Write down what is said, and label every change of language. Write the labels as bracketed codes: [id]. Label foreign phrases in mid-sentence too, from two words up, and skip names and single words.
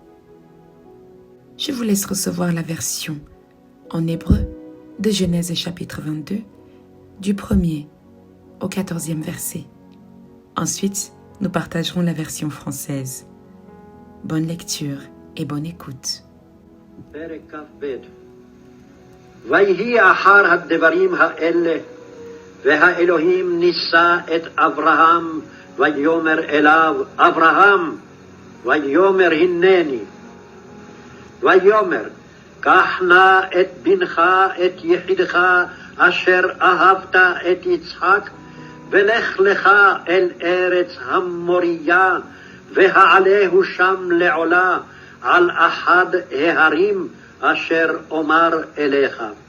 [fr] Je vous laisse recevoir la version en hébreu de Genèse chapitre 22, du 1er au 14e verset. Ensuite, nous partagerons la version française. Bonne lecture et bonne écoute. [he] ויהי אחר הדברים האלה, והאלוהים נישא את אברהם, ויאמר אליו, אברהם, ויאמר הנני. ויאמר, קח נא את בנך, את יחידך, אשר אהבת את יצחק, ולך לך אל ארץ המוריה, והעלהו שם לעולה, על אחד ההרים, אשר אומר אליך.